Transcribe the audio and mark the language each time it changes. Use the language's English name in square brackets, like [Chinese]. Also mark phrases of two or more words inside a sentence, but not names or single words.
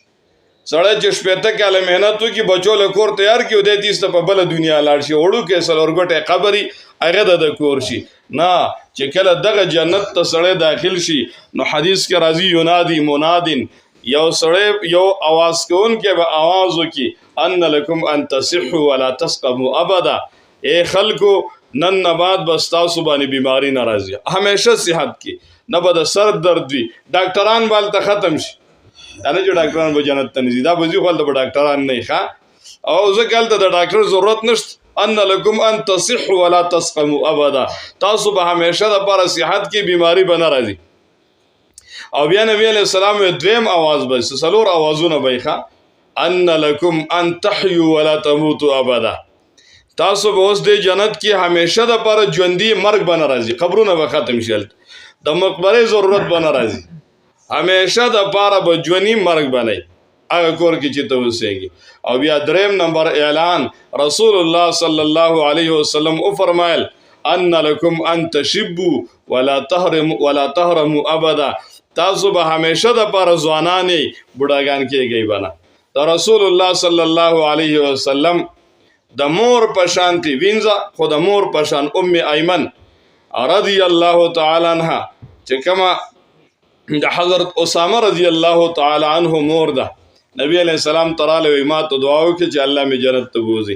[Pashto] سړی چې شپېته کاله محنت وکړي بچو له کور تیار کړي او دی تیسته په بله دنیا لاړ شي، وړوکی څلورګوټی قبري هغه د کور شي. نه، چې کله دغه جنت ته سړی داخل شي نو حدیث کې راځي [Arabic] ینادي منادن، [Pashto] یو سړی یو आवाज کوونکی به आवाज وکړي [Arabic] ان لکم ان تصحوا ولا تسقموا ابدا، [Pashto] اے خلکو نن نه بعد بس تاسو باندې بیماری نه راځي، همیشه صحت کې نه به د سر درد وي، ډاکټران به هلته ختم شي. دا نه چې ډاکټران به جنت ته نه ځي، دا به ځي خو هلته به ډاکټران نه وي ښه، او ځکه هلته د ډاکټر ضرورت نشته. [Arabic] ان لکم ان تصحوا ولا تسقموا ابدا، [Pashto] تاسو به همیشه دپاره صحت کې بیماری به نه راځي. او بیا نبی [Arabic] علیه السلام [Pashto] دویم آواز به څلور آوازونه به ښه [Arabic] ان لکم ان تحیوا ولا تموتوا ابدا، [Pashto] تاسو به اوس د جنت کې همیشه دپاره ژوندي مرګ به نه راځي، قبرونه به ختم شي، د مقبرې ضرورت به نه راځي، همیشه دپاره به ژوندي مرګ به نه وي هغه کور کې چې ته اوسېږي. او بیا دریم نمبر اعلان رسول الله [Arabic] صلی الله علیه وسلم [Pashto] وفرمایل [Arabic] ان لکم ان تشبوا ولا تهرموا ابدا، [Pashto] تاسو به همیشه دپاره ځوانانې بوډاګان کېږئ به نه. د رسول الله [Arabic] صلی الله علیه وسلم [Pashto] د مور په شانتي وینځه، خو د مور په شان ام ایمن [Arabic] رضی الله تعالی عنها [Pashto] چې کومه د حضرت اسامه [Arabic] رضی الله تعالی عنه [Pashto] مور ده، نبی [Arabic] علیه السلام [Pashto] تراله وی ما ته دعا وکړه چې الله مې جنت ته بوځي.